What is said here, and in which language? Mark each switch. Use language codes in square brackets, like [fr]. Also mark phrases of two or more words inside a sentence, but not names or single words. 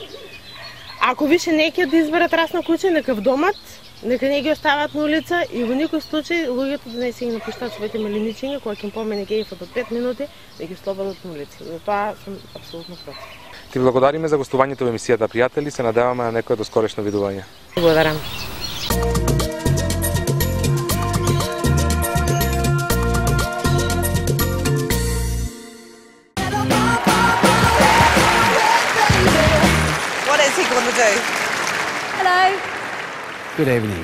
[mk] Ако више неќе да изберат расна куче, нека вдомат, нека не ги остават на улица и во никој случај луѓето да не се ги напуштаат своите миленичиња, кога ќе им помине кејфот од 5 минути, да ги слободат на улица. За тоа сум апсолутно против. Ти благодариме за гостувањето во емисијата Пријатели, се надеваме на некое доскорешно видување. Благодарам. [en] What is he going to do? Hello. Good evening.